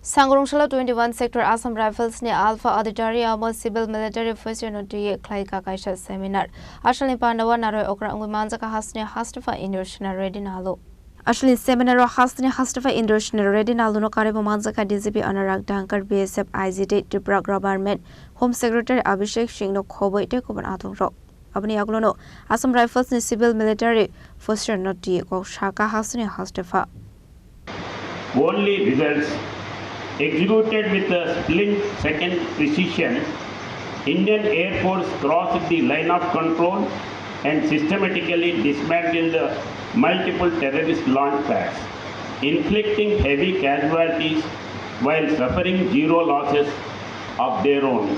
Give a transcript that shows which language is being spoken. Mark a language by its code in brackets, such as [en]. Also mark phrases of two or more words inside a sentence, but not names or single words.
[trp] Sangrongsalo 21 Sector Assam Rifles ne Alpha Auditorium [en] Civil Military Officer [trp] no to Khlaikha Kaisa Seminar. Ashali Pandao Narowai Okra Wngwi Manjakha Hasteni Hastepha Indrasena Reddy Nallu. Ashali Seminar Hasteni Hastepha Indrasena Reddy Nallu no Karibu Manjakha DCP Honorary Dankar BSF IGT Tripura [en] Government Home Secretary [trp] Abhishek Singh no Khoboi te Kuban Athong Rok. Abani Aglono Assam Rifles ne [en] Civil Military Officer [trp] no to Khlaikha Hasteni Hastepha. [en] Only results executed with a split-second precision, Indian Air Force crossed the line of control and systematically dismantled the multiple terrorist launch pads, inflicting heavy casualties while suffering zero losses of their own.